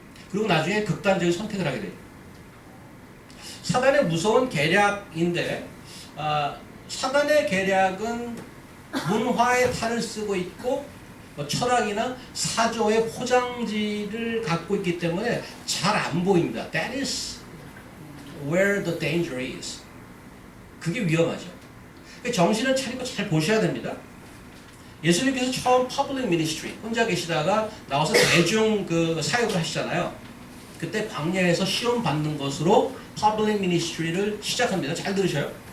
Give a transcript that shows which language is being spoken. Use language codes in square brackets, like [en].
[ko] 그리고 나중에 극단적인 선택을 하게 돼요. 사단의 무서운 계략인데 사단의 계략은 문화의 탈을 쓰고 있고 철학이나 사조의 포장지를 갖고 있기 때문에 잘 안 보입니다. [en] That is where the danger is. [ko] 그게 위험하죠. 정신을 차리고 잘 보셔야 됩니다. 예수님께서 처음 public ministry 혼자 계시다가 나와서 대중 그 사역을 하시잖아요. 그때 광야에서 시험 받는 것으로 public ministry를 시작합니다. 잘 들으셔요.